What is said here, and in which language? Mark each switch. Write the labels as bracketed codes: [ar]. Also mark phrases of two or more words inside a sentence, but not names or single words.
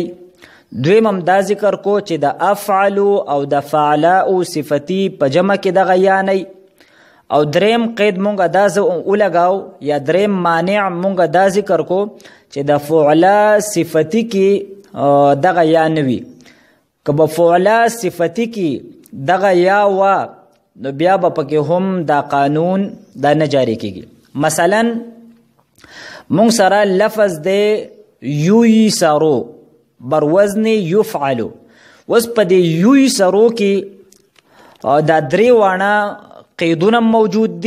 [ps] دویم هم دا ذکر کو چې د افعل او د فعلاء صفتی په جمع کې دغه یا نه. او دریم قید مونږ دا ولګاو یا دریم مانع مونږ دا ذکر کو چې د فعلا صفتی کې دغه یا نه وي. که به فعلا صفتی کې دغه یا وا نو بیا به پکې هم دا قانون دا نه جاری کېږي. مثلا مونږ سره لفظ دی یویسرو بر وزن یفعلو. اوس په دې یویسرو کې دا درې واړه قیدونه موجود دي.